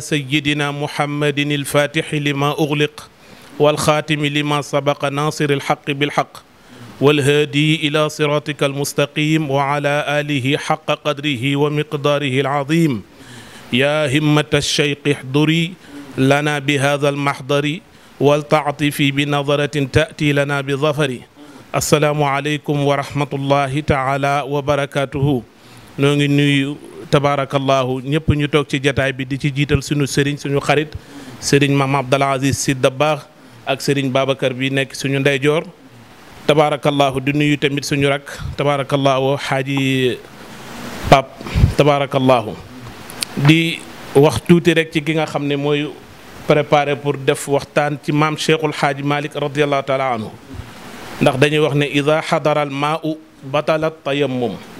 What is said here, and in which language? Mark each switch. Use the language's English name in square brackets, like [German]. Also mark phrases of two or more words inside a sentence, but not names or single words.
[Arabic] سيدنا محمد الفاتح لما أغلق والخاتم لما سبق ناصر الحق بالحق والهادي إلى صراطك المستقيم وعلى آله حق قدره ومقداره العظيم يا همة الشيخ احضري لنا بهذا المحضر والتعطفي بنظرة تأتي لنا بظفر السلام عليكم ورحمة الله تعالى وبركاته [Wolof] ñu ngi nuyu [Arabic] تبارك الله [Wolof] ñëpp ñu toog ci jataay bi di ci jiital suñu sëriñ suñu xarit sëriñ Mame Abdou Aziz Sy Dabakh ak sëriñ Babacar bi nekk suñu ndeyjoor tabarakallahu di nuyu tamit suñu rak tabarakallahu xaaji Pap tabarakallahu di wax tuuti rek ci ki nga xam ne mooy [French] préparé pour [Wolof] def waxtaan ci maam Cheikhul Xaaji Malick [Arabic] رضي الله تعالى عنه [Wolof] ndax dañuy wax ne [Arabic] إذا حضر الماء بطل التيمم